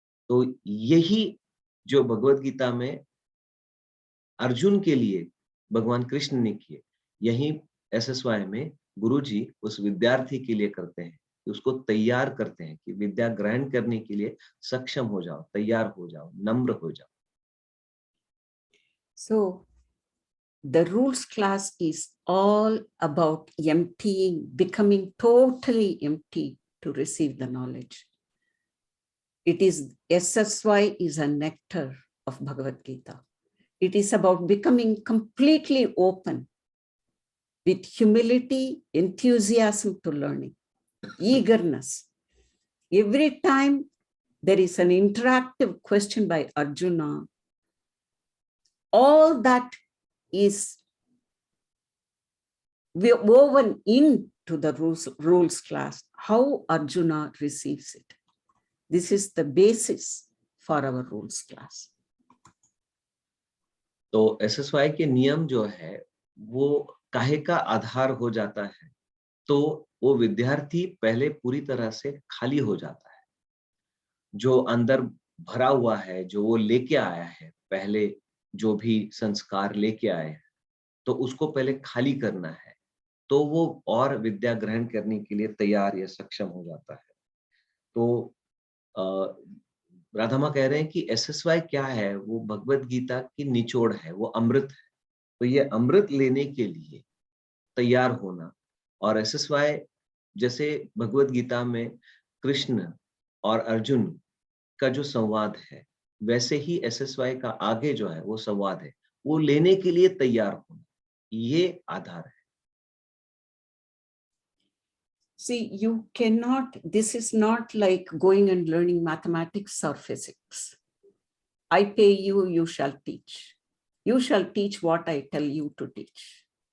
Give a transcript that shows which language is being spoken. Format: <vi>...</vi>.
<hi>तो यही जो भगवद गीता में अर्जुन के लिए भगवान कृष्ण ने किए, यही SSY में गुरुजी उस विद्यार्थी के लिए करते हैं, कि उसको तैयार करते हैं कि विद्या ग्रहण करने के लिए सक्षम हो जाओ, तैयार हो जाओ, नम्र हो जाओ।</hi> <en>So the rules class is all about emptying, becoming totally empty to receive the knowledge. It is SSY is a nectar of Bhagavad-Gita. It is about becoming completely open with humility, enthusiasm to learning, eagerness. Every time there is an interactive question by Arjuna, all that is woven into the rules class, how Arjuna receives it. This is the basis for our rules class.</en> <hi>तो SSY के नियम जो है वो काहे का आधार हो जाता है, तो वो विद्यार्थी पहले पूरी तरह से खाली हो जाता है। जो अंदर भरा हुआ है, जो वो लेके आया है, पहले जो भी संस्कार लेके आए हैं, तो उसको पहले खाली करना है, तो वो और विद्या ग्रहण करने के लिए तैयार या सक्षम हो जाता है। तो राधा माँ कह रहे हैं कि SSY क्या है, वो भगवद गीता की निचोड़ है, वो अमृत है। तो ये अमृत लेने के लिए तैयार होना, और SSY जैसे भगवद गीता में कृष्ण और अर्जुन का जो संवाद है, वैसे ही SSY का आगे जो है वो संवाद है, वो लेने के लिए तैयार होना, ये आधार है।</hi> <en>See, you cannot, this is not like going and learning mathematics or physics. I pay you, you shall teach. You shall teach what I tell you to teach.</en>